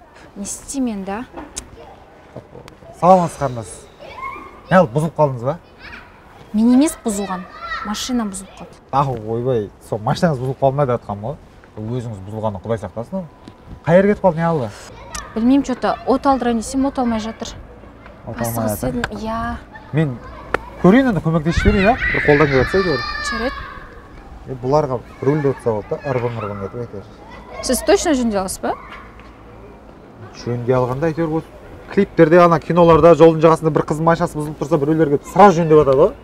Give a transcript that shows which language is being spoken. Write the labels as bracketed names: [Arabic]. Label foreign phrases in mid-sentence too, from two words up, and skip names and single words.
[Kazakh] Не істеймен да? Саламатсыз қарындас. Не алып бұзылып қалдыңыз ба? Мен емес бұзылған, машина бұзылып қалды. Ойбай, сол машинаңыз бұзылып қалмайды атқам ғой. Өзіңіз бұзылғаннан құдай сақтасын. Қай жерге кетіп қалды, не алды? Білмеймін, что-то от алдырайын десем, от алмай жатыр. Асығыс едім, иә. Мен көрейін енді көмектесіп берейін, бір қолдан келіп жатса әйтеуір. Жарайды. Бұларға рөлде отырса болды да, ырбың етіп әйтеуір. Сіз точно жөнде аласыз ба? Жөнде алғанда әйтеуір клиптерде, ана киноларда жолдың жағасында бір қыздың машинасы бұзылып тұрса, біреулерге сразу жөндеп жатады ғой.